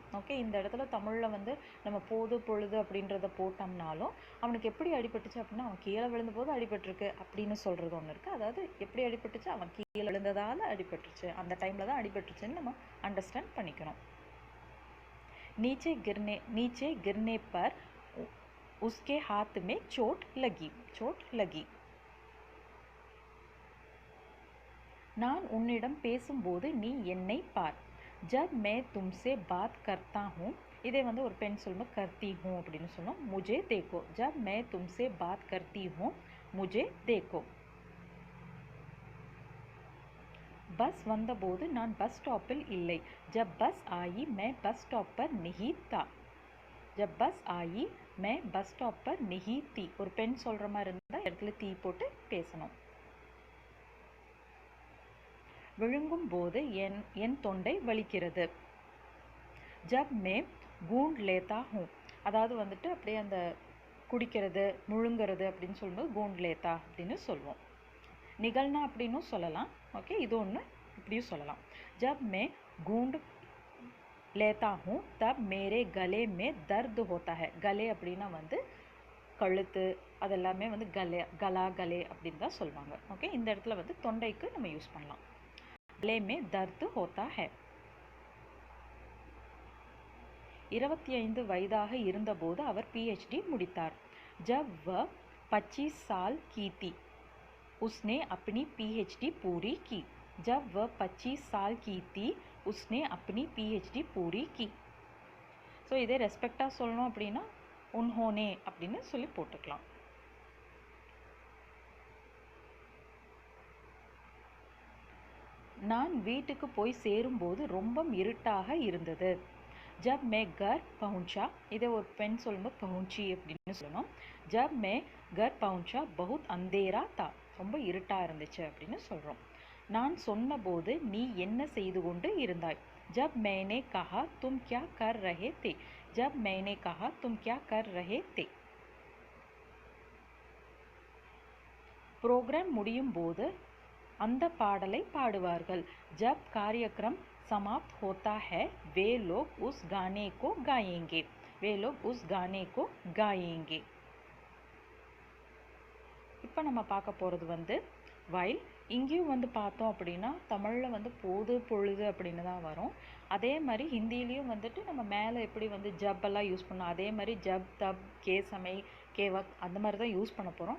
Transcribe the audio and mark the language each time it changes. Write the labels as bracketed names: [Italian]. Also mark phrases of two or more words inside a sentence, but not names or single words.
[Tamil] ஓகே, இந்த இடத்துல தமிழில் வந்து நம்ம போது பொழுது அப்படின்றத போட்டோம்னாலும் அவனுக்கு எப்படி அடிபட்டுச்சு அப்படின்னா அவன் கீழே விழுந்தபோது அடிபட்டுருக்கு அப்படின்னு சொல்கிறது ஒன்று இருக்குது. அதாவது எப்படி அடிபட்டுச்சு, அவன் கீழே விழுந்ததால் அடிபட்டுருச்சு, அந்த டைமில் தான் அடிபட்டுருச்சுன்னு நம்ம அண்டர்ஸ்டாண்ட் பண்ணிக்கணும். [Hindi] நீச்சே गिरने पर उसके हाथ में चोट लगी. [Tamil] நான் உன்னிடம் பேசும்போது நீ என்னை பார். [Hindi] जब मैं तुमसे बात करता हूँ [Tamil] இதே வந்து ஒரு பெண் சொல்லும்போது [Hindi] करती हूँ [Tamil] அப்படின்னு சொல்லணும். [Hindi] मुझे देखो. जब मैं तुमसे बात करती हूँ मुझे देखो. [Tamil] बस வந்தபோது நான் பஸ் ஸ்டாப்பில் இல்லை. [Hindi] जब बस आई मैं [English] bus stop [Hindi] पर नहीं था. जब बस आई मैं [English] bus stop [Hindi] पर नहीं थी. [Tamil] ஒரு பெண் சொல்கிற மாதிரி இருந்தால் இடத்துல தீ போட்டு பேசணும். விழுங்கும் போது என் தொண்டை வலிக்கிறது. [Hindi] जब मैं घूंट लेता हूँ. [Tamil] அதாவது வந்துட்டு அப்படியே அந்த குடிக்கிறது முழுங்கிறது அப்படின்னு சொல்லும்போது [Hindi] घूंट लेता [Tamil] அப்படின்னு சொல்லுவோம். நிகழ்னா அப்படின்னும் சொல்லலாம். ஓகே, இது ஒன்று இப்படியும் சொல்லலாம். [Hindi] जब मैं घूंट लेता हूँ तब मेरे गले में दर्द होता है. [Tamil] गले அப்படின்னா வந்து கழுத்து அதெல்லாமே வந்து [Hindi] गला गले [Tamil] அப்படின்னு தான் சொல்லுவாங்க. ஓகே, இந்த இடத்துல வந்து தொண்டைக்கு நம்ம யூஸ் பண்ணலாம். [Hindi] गले में दर्द होता है. [Tamil] 25 வயதாக இருந்தபோது அவர் PhD முடித்தார். [Hindi] जब वह 25 साल की थी उसने अपनी PhD पूरी की. जब वह 25 साल की थी उसने अपनी PhD पूरी की. [Tamil] ஸோ இதே ரெஸ்பெக்டாக சொல்லணும் அப்படின்னா உன்ஹோனே அப்படின்னு சொல்லி போட்டுக்கலாம். நான் வீட்டுக்கு போய் சேரும்போது ரொம்ப இருட்டாக இருந்தது. [Hindi] जब मैं घर पहुंचा, [Tamil] இதே ஒரு பெண் சொல்லும்போது पहुंची அப்படின்னு சொல்லணும். [Hindi] जब मैं घर पहुंचा बहुत अंधेरा था. [Tamil] ரொம்ப இருட்டாக இருந்துச்சு அப்படின்னு சொல்கிறோம். நான் சொன்னபோது நீ என்ன செய்து கொண்டு இருந்தாய். [Hindi] जब मैंने कहा तुम क्या कर रहे थे. जब मैंने कहा तुम क्या कर रहे थे. [Tamil] प्रोग्राम முடியும் போது அந்த பாடலை பாடுவார்கள். [Hindi] जब कार्यक्रम समाप्त होता है वे लोग उस गाने को गाएंगे. वे लोग उस गाने को गाएंगे. [Tamil] இப்போ நம்ம பார்க்க போகிறது வந்து வைல். இங்கேயும் வந்து பார்த்தோம் அப்படின்னா தமிழில் வந்து போது பொழுது அப்படின்னு தான் வரும். அதே மாதிரி ஹிந்திலையும் வந்துட்டு நம்ம மேலே எப்படி வந்து ஜப்பெல்லாம் யூஸ் பண்ணோம் அதே மாதிரி [Hindi] जब तब के समय के वक़्त [Tamil] அந்த மாதிரி தான் யூஸ் பண்ண போகிறோம்.